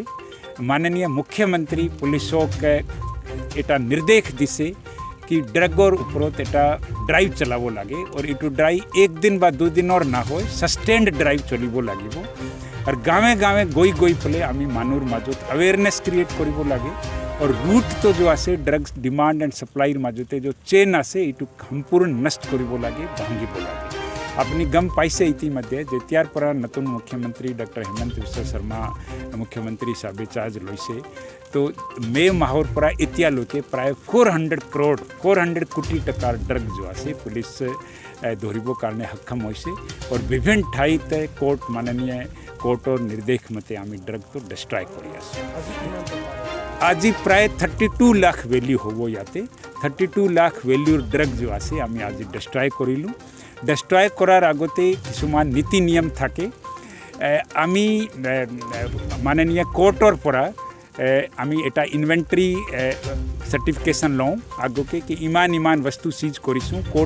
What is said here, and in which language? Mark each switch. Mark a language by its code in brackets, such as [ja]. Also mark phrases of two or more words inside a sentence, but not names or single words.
[as] মাননীয় মুখ্যমন্ত্ৰী পুলিচক এটা নিৰ্দেশ দিছে কি ড্ৰাগ আৰু ওপৰত এটা ড্ৰাইভ চলাব লাগে আৰু এইটো ড্ৰাইভ 1 দিন বা 2 দিন আৰু ন হয় [en] sustained drive [as] চলিব লাগিব আৰু গাঁৱে গাঁৱে গৈ পালে আমি মানুহৰ মাজত [en] awareness create [as] কৰিব লাগে আৰু ৰুট তো যি আছে [en] drugs demand and supplyr [as] মাজতে যি চেইন আছে এইটো সম্পূৰ্ণ নষ্ট কৰিব লাগে ভাঙিব লাগে। আপুনি গম পাইছে ইতিমধ্যে যেতিয়াৰ পৰা নতুন মুখ্যমন্ত্ৰী ডক্টৰ হিমন্ত বিশ্ব শৰ্মা মুখ্যমন্ত্ৰী চাহাবে চাৰ্জ লৈছে তো মে মাহৰ পৰা ইতিয়া লৈকে প্ৰায় 400 কোটি টকাৰ ড্ৰাগ যি আছে পুলিচ ধৰিব কাৰণে সক্ষম হৈছে আৰু বিভিন্ন ঠাইত কোৰ্ট মাননীয় কোৰ্ট আৰু নিৰ্দেশ মতে আমি ড্ৰাগ তো ডিষ্ট্ৰয় কৰি আছে। আজি প্ৰায় 32 লাখ ভেল্যু হ'ব ইয়াতে 32 লাখ ভেল্যুৰ ড্ৰাগ যি আছে আমি আজি ডিষ্ট্ৰয় কৰিলোঁ। ডিষ্ট্ৰয় কৰাৰ আগতে কিছুমান নীতি নিয়ম থাকে আমি মাননীয় কোৰ্টৰ পৰা আমি এটা [en] inventory certification [as] লওঁ আগতে কি ইমান বস্তু চীজ কৰিছো কোৰ্ট